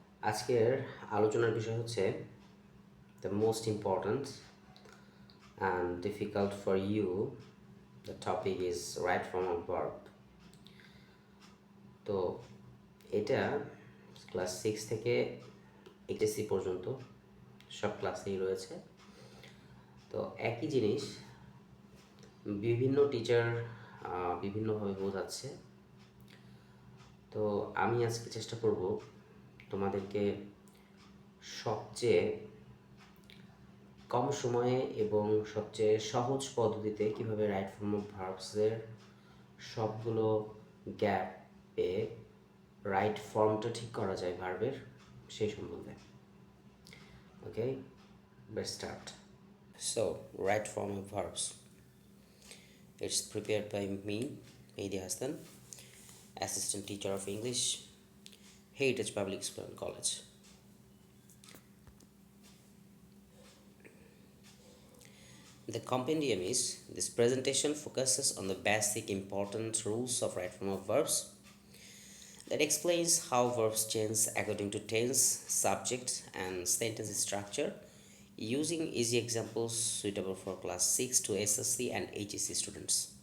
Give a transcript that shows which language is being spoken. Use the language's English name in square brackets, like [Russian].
[Bangla] আজকের আলোচনার বিষয় হচ্ছে [English] the most important and difficult for you. The topic is right form of verb. [Bangla] তো এটা ক্লাস 6 থেকে এইচএসসি পর্যন্ত সব ক্লাসেই রয়েছে। তো একই জিনিস বিভিন্ন টিচার বিভিন্নভাবে বোঝাচ্ছে। তো আমি আজকে চেষ্টা করব তোমাদেরকে সবচেয়ে কম সময়ে এবং সবচেয়ে সহজ পদ্ধতিতে কিভাবে রাইট ফর্ম অফ ভার্বসের সবগুলো গ্যাপে রাইট ফর্মটা ঠিক করা যায় ভার্বের সেই সম্বন্ধে। [English] Okay, let's start. So right form of verbs, it's prepared by me, Mehedi Hasan, assistant teacher of English, Heritage Public School and College. The compendium is this presentation focuses on the basic important rules of right form of verbs that explains how verbs change according to tense, subject, and sentence structure using easy examples suitable for class 6 to SSC and HSC students.